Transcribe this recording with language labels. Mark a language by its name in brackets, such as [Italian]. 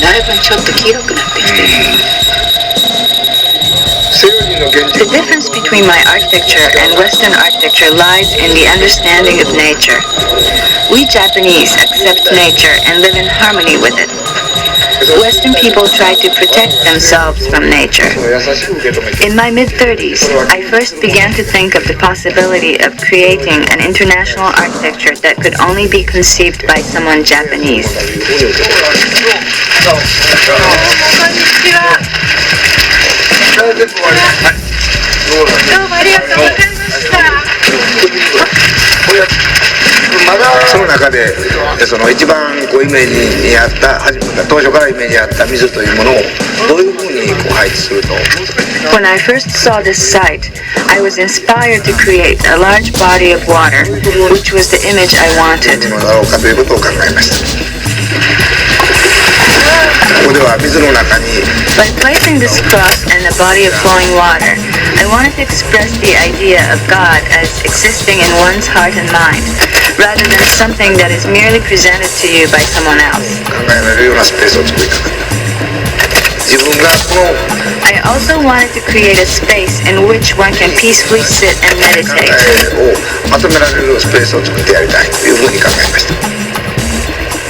[Japanese] だいぶちょっと黄色くなってきてる。 [English] The difference between my architecture and Western architecture lies in the understanding of nature. We Japanese accept nature and live in harmony with it. Western people try to protect themselves from nature. In my mid-30s, I first began to think of the possibility of creating an international architecture that could only be conceived by someone Japanese. [Japanese] その中でその一番こうイメージにあった初めから当初からイメージにあった水というものをどういうふうにこう配置すると [English] When I first saw this site, I was inspired to create a large body of water, which was the image I wanted. [Japanese] かということを考えました。ここでは水の中に [English] By placing this cross and a body of flowing water, I wanted to express the idea of God as existing in one's heart and mind, rather than something that is merely presented to you by someone else. [Japanese] 考えられるようなスペースを作りたかった。自分がこの [English] I also wanted to create a space in which one can peacefully sit and meditate. [Japanese] をまとめられるスペースを作ってやりたいというふうに考えました。